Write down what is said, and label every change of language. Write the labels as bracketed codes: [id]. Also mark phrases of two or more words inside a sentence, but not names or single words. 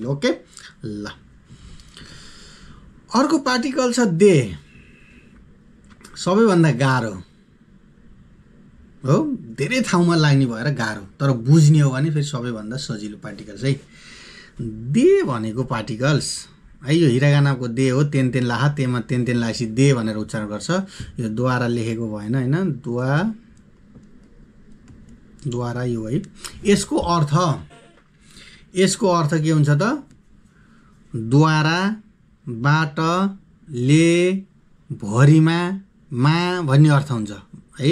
[ne] ओके ल, अर्को पार्टिकल छ दे, सबैभन्दा गाह्रो हो, धेरै ठाउँमा लाग्ने भएर गाह्रो, तर बुझ्ने हो भने फेरि सबैभन्दा सजिलो पार्टिकल्स है। दे भनेको पार्टिकल्स है, यो हिरागानाको दे हो, तेन तेन लाहा, तेमा तेन तेन लाएपछि दे भनेर उच्चारण गर्छ। यो द्वारा लेखेको भएन हैन, द्वारा यो है। यसको अर्थ के हुन्छ त, द्वारा, बाट, ले भरिमा मा भन्ने अर्थ हुन्छ है।